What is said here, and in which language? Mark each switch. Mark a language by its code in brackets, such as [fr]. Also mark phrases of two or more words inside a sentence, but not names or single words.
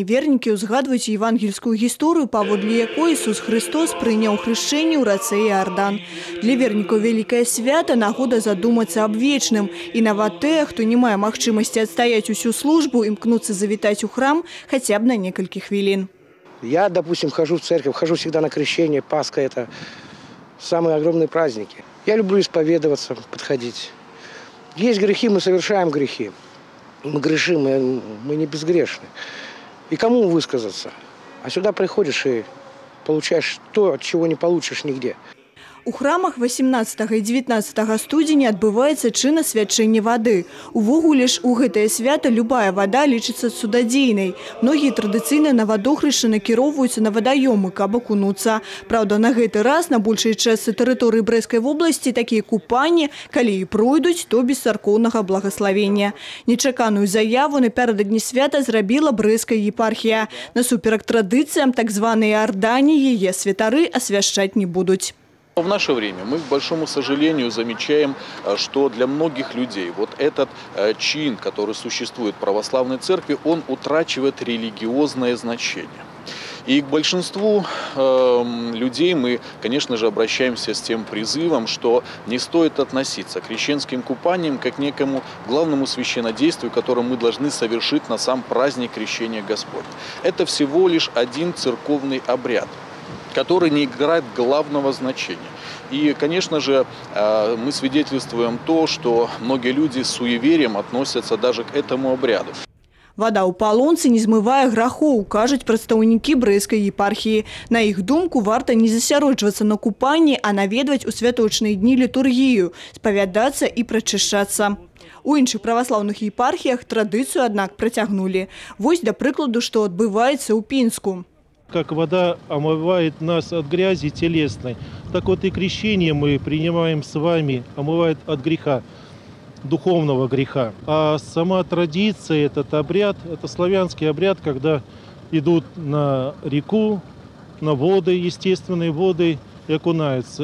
[be] Вернікі ўзгадваюць евангельскую гісторыю, паводле якой Ісус Христос прыняў хрышчэнне ў рацэ Іардан. Для вернікаў вялікае свята – нагода задумацца аб вечным. І нават тыя, хто не мае магчымасці адстаяць усю службу, імкнуцца завітаць у храм [ru] хотя бы [be] на некалькі хвілін. [ru] Я, допустим, хожу в церковь, хожу всегда на крещение. Пасха – это самые огромные праздники. Я люблю исповедоваться, подходить. Есть грехи, мы совершаем грехи. Мы грешим, мы не безгрешны. И кому высказаться? А сюда приходишь и получаешь то, от чего не получишь нигде. [be] У храмах 18 і 19 студзеня адбываецца чын асвячэння вады. Увогуле ж у гэтае свята любая вода лічыцца цудадзейнай. Многія традыцыйна на вадохрышча накіроўваюцца на вадаёмы, каб акунуцца. Праўда, на гэты раз на большай частцы тэрыторыі Брэсцкай вобласці такія купанні, калі і пройдуць, то без царкоўнага благаславення. Нечаканую заяву напярэдадні свята зрабіла Брэсцкая епархія. Насуперак традыцыям, так званыя Іардані яе святары асвяшчаць не будуць. [ru] В наше время мы, к большому сожалению, замечаем, что для многих людей вот этот чин, который существует в православной церкви, он утрачивает религиозное значение. И к большинству людей мы, конечно же, обращаемся с тем призывом, что не стоит относиться к крещенским купаниям как к некому главному священнодействию, которое мы должны совершить на сам праздник Крещения Господня. Это всего лишь один церковный обряд, который не играет главного значения. И, конечно же, мы свидетельствуем то, что многие люди с суеверием относятся даже к этому обряду. [be] Вода ў палонцы не змывае грахоў, кажуць прадстаўнікі Брэсцкай епархіі. На іх думку, варта не засяроджвацца на купанні, а наведваць у святочныя дні літургію, спавядацца і прачышчацца. У іншых праваслаўных епархіях традыцыю, аднак, працягнулі. Вось, да прыкладу, што адбываецца ў Пінску. [ru] Как вода омывает нас от грязи телесной, так вот и крещение мы принимаем с вами, омывает от греха, духовного греха. А сама традиция, этот обряд, это славянский обряд, когда идут на реку, на воды, естественные воды, и окунаются.